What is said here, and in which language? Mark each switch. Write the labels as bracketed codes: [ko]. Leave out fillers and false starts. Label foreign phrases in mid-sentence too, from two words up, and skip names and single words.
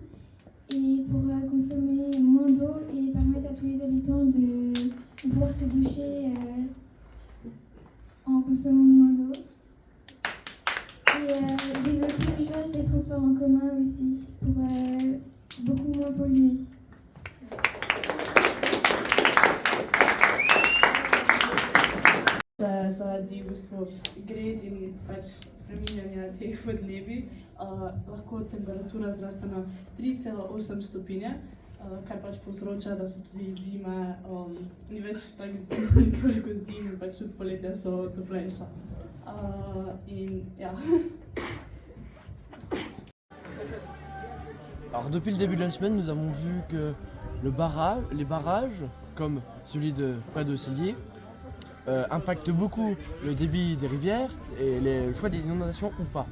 [fr] Et pour consommer moins d'eau et permettre à tous les habitants de pouvoir se doucher en consommant moins d'eau. Et développer l'usage transports en commun aussi, pour beaucoup moins polluer. [sl] Zaradi v bistvu gred in pač spreminjanja teh podnebij, lahko temperatura zraste na 3,8 stopinje, kar pač povzroča, da so tudi zime, ni več ni toliko zim in pač tudi poletja so toplejša. In ja. [fr] Alors depuis le début de la semaine, nous avons vu que les barrages, comme celui de près de Cellier, impactent beaucoup le débit des rivières et le choix des inondations ou pas.